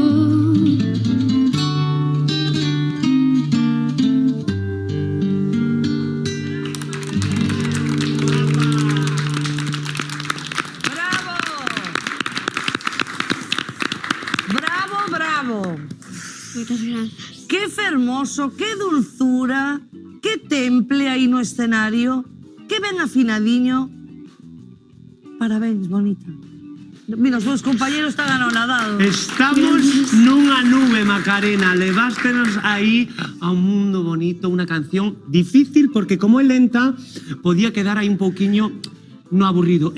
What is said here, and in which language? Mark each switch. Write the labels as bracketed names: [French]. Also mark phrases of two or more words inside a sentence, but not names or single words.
[Galician] Bravo, bravo. Moitas grazas. Qué fermoso, qué dulzura, qué temple aí no escenario, que ben afinadiño. Parabéns, bonita. Mira, os meus compañeros están anonadados. Estamos nunha nube, Macarena. Levástenos aí a un mundo bonito, unha canción difícil, porque como é lenta, podía quedar aí un pouquiño no aburrido.